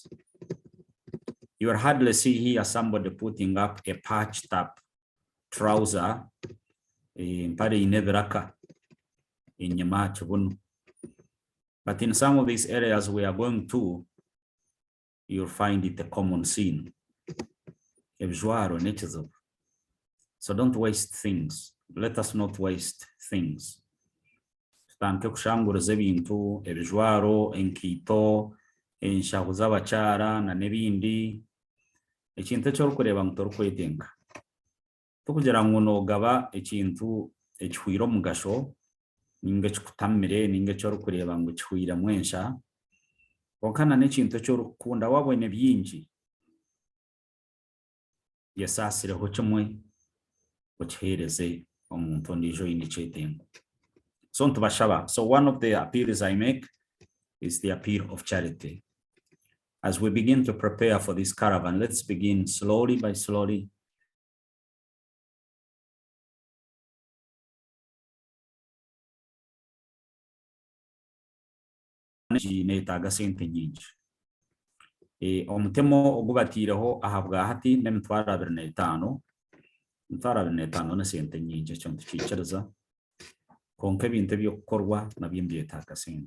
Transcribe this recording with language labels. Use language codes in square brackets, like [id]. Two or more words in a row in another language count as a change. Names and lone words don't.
[en] You will hardly see here somebody putting up a patched up trouser in Pari Neveraka in Yamach. But in some of these areas we are going to, you'll find it a common scene. So don't waste things. Let us not waste things. [nyn] Tanto kushanguriza ebintu ebijwaro enkito enshaho z'abakyara na n'ebindi ekintu ekyokureba ngu torikwetenga tukugira ngu noogaba ekintu ekihwire omugasho ninga ekikutamire ninga ekyorikureba ngu kihwiremu ensha konka na n'ekintu ekyorikukunda wabone byingi yesaasireho kimwe okiheereze omuntu ondiijo oine ekyetengo. [en] So one of the appeals I make is the appeal of charity. As we begin to prepare for this caravan, let's begin slowly by slowly. [nyn] Omutemo ogubatiireho ahabwa hati n'emitwaro 25 na sente nyingi ekyo ntukiikiriza konka ebintu ebyokukorwa nabyo mbyetaaga sente.